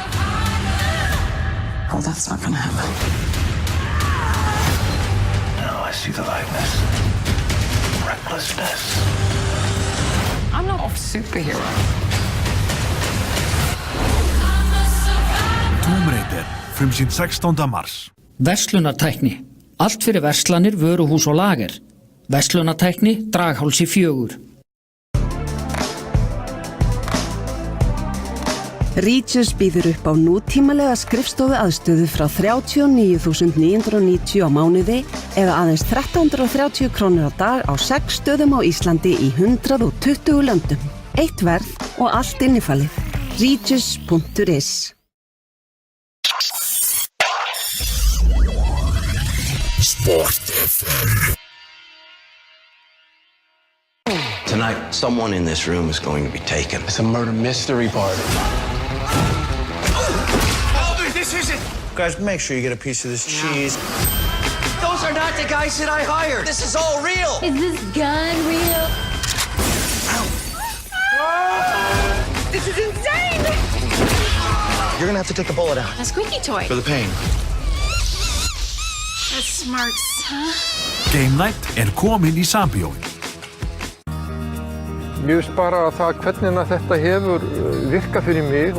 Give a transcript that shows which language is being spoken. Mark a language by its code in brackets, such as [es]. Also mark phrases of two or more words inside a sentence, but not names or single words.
[en] Oh, that's not gonna happen. Now I see the likeness. Recklessness. I'm not a superhero. [is] Tomb Raider, frumsýnd 16. mars. Verslunartækni. Allt fyrir verslanir, vöruhús og lager. Verslunartækni, Draghálsi 4. Regus býður upp á nútímalega skrifstofu aðstöðu frá 39.990 á mánuði eða aðeins 1.330 krónur á dag á 6 stöðum á Íslandi í 120 löndum. Eitt verð og allt innifalið. Regus.is. Sport FM. [en] Tonight, someone in this room is going to be taken. It's a murder mystery party. This is it! Guys, make sure you get a piece of this cheese. Those are not the guys that I hired. This is all real. Is this gun real? This is insane! You're gonna have to take a bullet out. A squeaky toy. For the pain. That's smart, huh? [is] Game Night komin í Sambíói. Mér finnst bara að það hvernig þetta hefur virkað fyrir mig